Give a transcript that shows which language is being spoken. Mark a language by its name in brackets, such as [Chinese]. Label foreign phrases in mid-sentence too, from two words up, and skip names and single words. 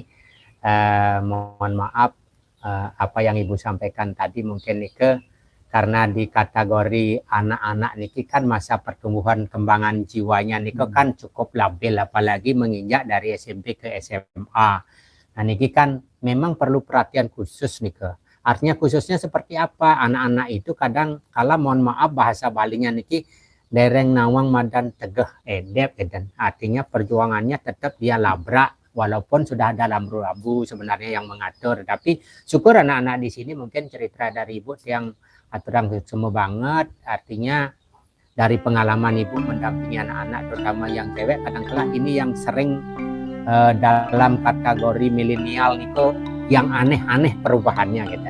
[Indonesian] Mohon maaf apa yang Ibu sampaikan tadi mungkin Nike, karena di kategori anak-anak niki kan masa pertumbuhan kembangan jiwanya niki kan cukup labil, apalagi menginjak dari SMP ke SMA. Nah niki kan memang perlu perhatian khusus niki. Artinya khususnya seperti apa? Anak-anak itu kadang kala mohon maaf bahasa Balinya niki [Balinese] dereng nawang madan tegeh edep [Indonesian] dan artinya perjuangannya tetap dia labrak walaupun sudah ada lambu-lambu sebenarnya yang mengatur. Tapi syukur anak-anak di sini mungkin cerita dari Ibu yang aturan semua banget, artinya dari pengalaman Ibu mendampingi anak-anak terutama yang cewek, kadang-kadang ini yang sering dalam kategori milenial itu yang aneh-aneh perubahannya gitu.